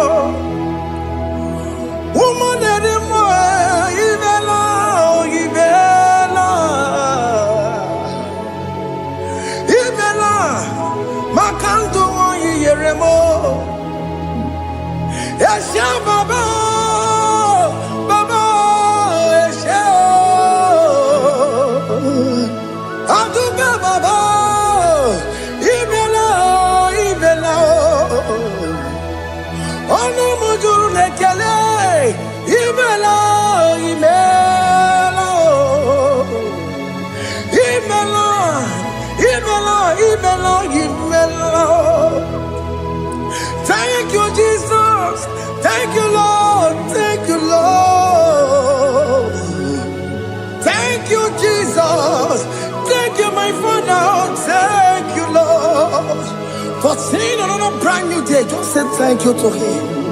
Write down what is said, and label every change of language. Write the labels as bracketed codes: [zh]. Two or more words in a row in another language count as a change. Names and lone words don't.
[en] woman anymore, [ig] Imela, Imela, Imela, Makanto, Yeremo, Esha Baba, Baba, Esha, Adube Baba, Imela, Imela. Ono mujuru lekele, imela, imela, imela, imela, imela, imela. [en] Thank you, Jesus. Thank you, Lord. Thank you, Lord. Thank you, Jesus. Thank you, my Father. Thank you, Lord. For seeing another brand new day, just say thank you to him.